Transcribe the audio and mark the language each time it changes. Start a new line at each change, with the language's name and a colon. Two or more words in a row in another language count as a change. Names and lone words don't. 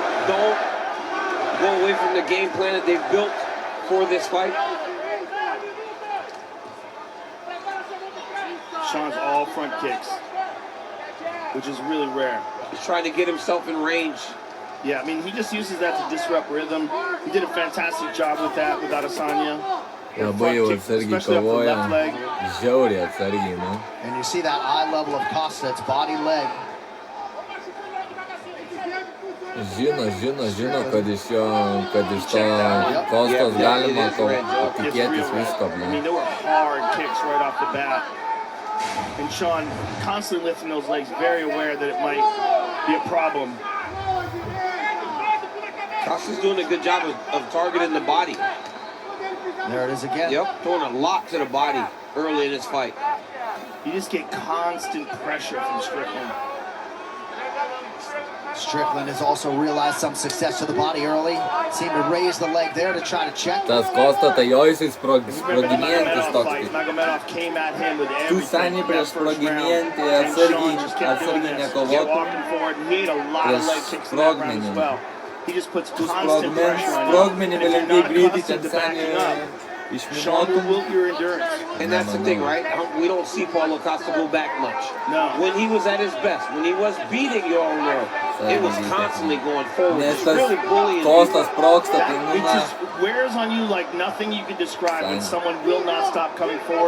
English: Don't go away from the game plan that they've built for this fight. Sean's all front kicks, which is really rare. He's trying to get himself in range. Yeah, I mean, he just uses that to disrupt rhythm. He did a fantastic job with that, with Adesanya.
Lithuanian: Labai jau atsargiai kovoja, žiauriai atsargiai, nu.
English: And you see that eye level of Costa, it's body leg.
Lithuanian: Žino, kad iš to Kostos galima tikėtis visko.
English: I mean, there were hard kicks right off the bat. And Sean constantly lifting those legs, very aware that it might be a problem. Costa's doing a good job of targeting the body. There it is again. Yep, throwing a lot to the body early in this fight. You just get constant pressure from Strickland. Strickland has also realized some success to the body early. Seemed to raise the leg there to try to check.
Lithuanian: Tas Kosta, tai jo jisai sproginėjantis toks. Tu Sanį prieš sproginėjantį atsargiai nekovotų prieš sprogmenį.
English: He just puts
Lithuanian: Tu
English: constant pressure on you.
Lithuanian: sprogmenį vėliau greitai ten Sanį
English: Sean will your endurance. And that's the thing, right? We don't see Paulo Costa go back much. No. When he was at his best, when he was beating Yoel Romero, it was constantly going forward. It's really bullying. It just wears on you like nothing you can describe when someone will not stop coming forward.